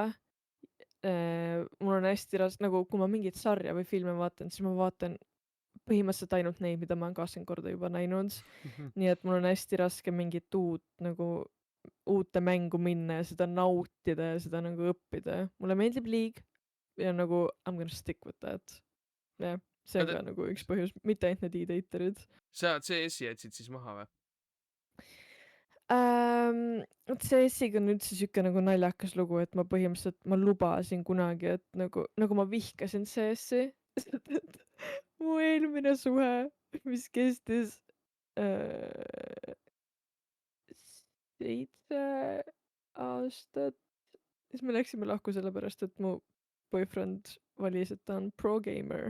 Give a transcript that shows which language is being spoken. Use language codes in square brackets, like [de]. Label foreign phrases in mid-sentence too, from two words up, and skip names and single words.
[et] Mul on hästi raske, nagu kui ma mingit sarja või filme vaatan, siis ma vaatan põhimõtteliselt ainult neid, mida ma olen 20 korda juba näinud. Nii et mul on hästi raske mingit uute mängu minna ja seda nautida ja seda nagu õppida. Mulle meeldib League ja nagu [en] I'm gonna stick with that. [et] jah, see on ka nagu üks põhjus, mitte ainult need e-daterid. sa CS-i jätsid siis maha või? CS-iga on üldse siuke nagu naljakas lugu, et ma põhimõtteliselt, ma lubasin kunagi, et nagu ma vihkasin CS-i, sest et mu eelmine suhe, mis kestis 7 aastat, siis me läksime lahku sellepärast, et mu boyfriend valis, et ta on pro-gamer